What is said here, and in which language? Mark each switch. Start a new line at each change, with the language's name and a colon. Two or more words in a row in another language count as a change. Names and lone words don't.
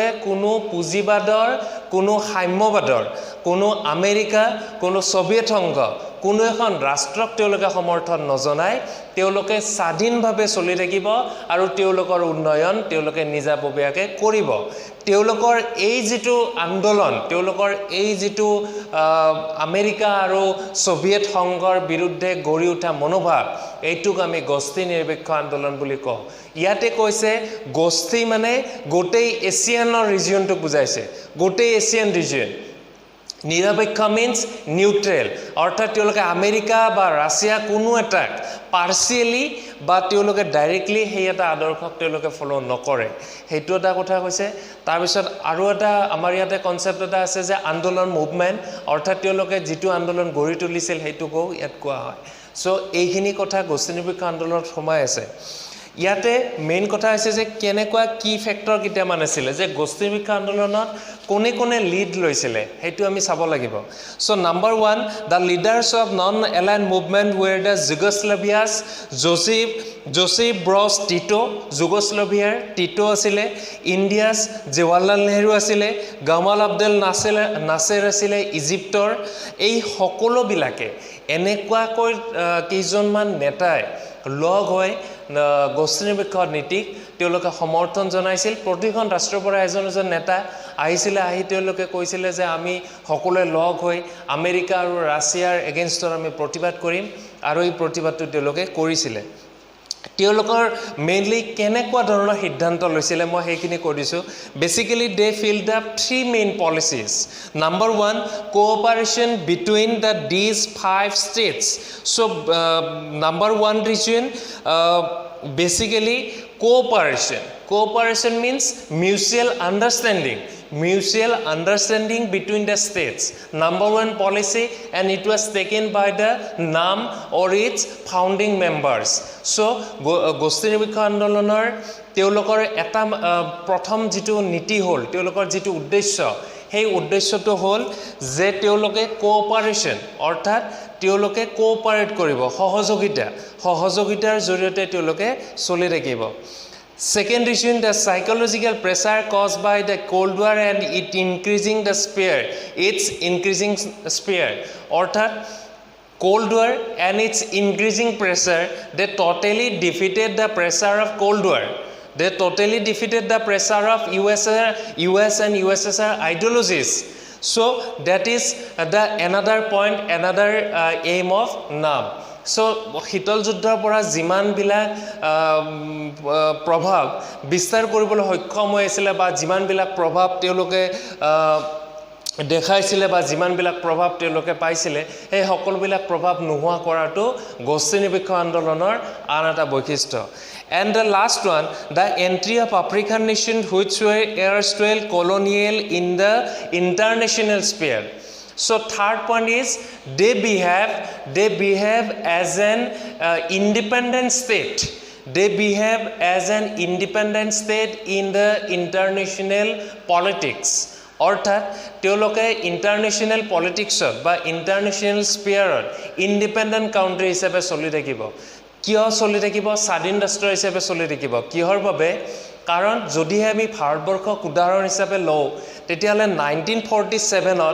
Assamese: কোনো পুঁজিবাদৰ কোনো সাম্যবাদৰ কোনো আমেৰিকা কোনো সোভিয়েট সংঘ কোনো এখন ৰাষ্ট্ৰক তেওঁলোকে সমৰ্থন নজনায় তেওঁলোকে স্বাধীনভাৱে চলি থাকিব আৰু তেওঁলোকৰ উন্নয়ন তেওঁলোকে নিজাববীয়াকৈ কৰিব তেওঁলোকৰ এই যেটো আন্দোলন তেওঁলোকৰ এই যেটো আমেৰিকা আৰু সোভিয়েট সংঘৰ বিৰুদ্ধে গঢ়ি উঠা মনোভাৱ এইটোক আমি গোষ্ঠী নিৰপেক্ষ আন্দোলন বুলি কওঁ ইয়াতে কৈছে গোষ্ঠী মানে গোটেই এছিয়ানৰ ৰিজিয়নটো বুজাইছে গোটেই
English: Asian region
Assamese: নিৰপেক্ষ
English: means neutral
Assamese: অৰ্থাৎ তেওঁলোকে আমেৰিকা বা ৰাছিয়া কোনো এটাক পাৰ্সিয়ালি বা তেওঁলোকে ডাইৰেক্টলি সেই এটা আদৰ্শক তেওঁলোকে ফলো নকৰে সেইটো এটা কথা কৈছে তাৰ পিছত আৰু এটা আমাৰ ইয়াতে কনসেপ্ট এটা আছে যে আন্দোলন মুভমেন্ট অৰ্থাৎ তেওঁলোকে যেটো আন্দোলন গঢ়ি তুলিছিল সেইটোকো ইয়াত কোৱা হয় সো এইখিনি কথা গোষ্ঠী নিৰপেক্ষ আন্দোলনত সোমাই আছে ইয়াতে মেইন কথা আছে যে কেনেকুৱা কি ফ্যাক্টৰ কিটামান আছিল যে গোষ্ঠী নিৰপেক্ষ আন্দোলনত কোনে কোনে লিড লৈছিলে হেতু আমি চাব লাগিব
English: so number 1 the leaders of non aligned movement were the Yugoslavia's
Assamese: Joseph Broz Tito Yugoslaviaৰ টিটো আছিল ইণ্ডিয়াছ জৱাহৰলাল নেহৰু আছিল গামাল আব্দেল নাছেৰ আছিল ইজিপ্তৰ এই সকলো বিলাকে এনেকুৱাকৈ কেইজনমান নেতাই লগ হৈ গোষ্ঠী নিৰপেক্ষ নীতিক তেওঁলোকে সমৰ্থন জনাইছিল প্ৰতিখন ৰাষ্ট্ৰৰ পৰা এজন নেতা আহিছিল আহি তেওঁলোকে কৈছিল যে আমি সকলোৱে লগ হৈ আমেৰিকা আৰু ৰাছিয়াৰ এগেইনষ্টৰ আমি প্ৰতিবাদ কৰিম আৰু এই প্ৰতিবাদটো তেওঁলোকে কৰিছিল তেওঁলোকৰ মেইনলি কেনেকুৱা ধৰণৰ সিদ্ধান্ত লৈছিল মই হেখিনি কৰিছো
English: basically they filled up three main policies number 1 cooperation between the these 5 states so number 1 region basically cooperation means mutual understanding between the states number 1 policy and it was taken by the NAM or its founding members so
Assamese: গোষ্ঠী নিৰপেক্ষ আন্দোলনৰ তেওঁলোকৰ এটা প্ৰথম যেটো নীতি হল তেওঁলোকৰ যেটো উদ্দেশ্য সেই উদ্দেশ্যটো হল যে তেওঁলোকে কোঅপাৰেশন অৰ্থাৎ তেওঁলোকে কোঅপাৰেট কৰিব সহযোগিতাৰ জৰিয়তে তেওঁলোকে চলি থাকিব
English: Second reason, the psychological pressure caused by the Cold War and its increasing sphere. Orthat, Cold War and its increasing pressure, they totally defeated the pressure of Cold War. They totally defeated the pressure of US and USSR ideologies. So that is the another point, another aim of NAM.
Assamese: So শীতল যুদ্ধৰ পৰা যিমান বিলাক প্ৰভাৱ বিস্তাৰ কৰিবলৈ সক্ষম হৈছিল বা যিমান বিলাক প্ৰভাৱ তেওঁলোকে দেখাইছিল বা যিমান বিলাক প্ৰভাৱ তেওঁলোকে পাইছিল এই সকলো বিলাক প্ৰভাৱ নোহোৱা কৰাটো গোষ্ঠী নিৰপেক্ষ আন্দোলনৰ আন এটা বৈশিষ্ট্য
English: And the last one, the entry of African nations which were erstwhile colonial in the international sphere. So third point is they behave as an independent state. They behave as an independent state in the international politics.
Assamese: অৰ্থাৎ তেওঁলোকে
English: international politicsত
Assamese: বা
English: international sphereত independent country
Assamese: হিচাপে চলি থাকিব কিয় চলি থাকিব স্বাধীন ৰাষ্ট্ৰ হিচাপে চলি থাকিব কিহৰ বাবে কাৰণ যদিহে আমি ভাৰতবৰ্ষক উদাহৰণ হিচাপে লওঁ তেতিয়াহ'লে 1947ত